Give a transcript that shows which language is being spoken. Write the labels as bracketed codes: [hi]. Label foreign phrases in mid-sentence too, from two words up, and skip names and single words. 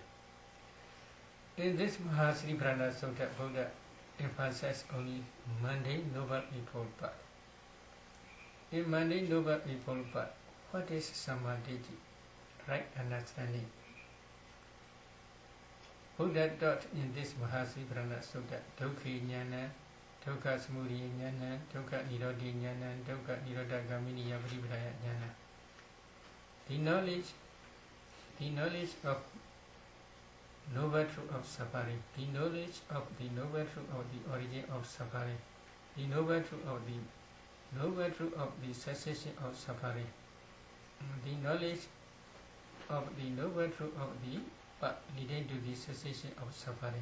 [en] In this Mahasatipatthana Sutta, Buddha emphasizes only mundane Noble Eightfold Path. In mundane Noble Eightfold Path, what is Samadhi? Right understanding. Buddha taught in this Mahasatipatthana Sutta, [pi] Dukkha Jnana, Dukkha Samudaya Jnana, Dukkha Nirodha Jnana, Dukkha Nirodha Gamini Paripadaya Jnana. [en] The knowledge of noble truth of suffering, the knowledge of the noble truth of the origin of suffering, the noble truth of the cessation of suffering, the knowledge of the noble truth of the path leading to the cessation of suffering.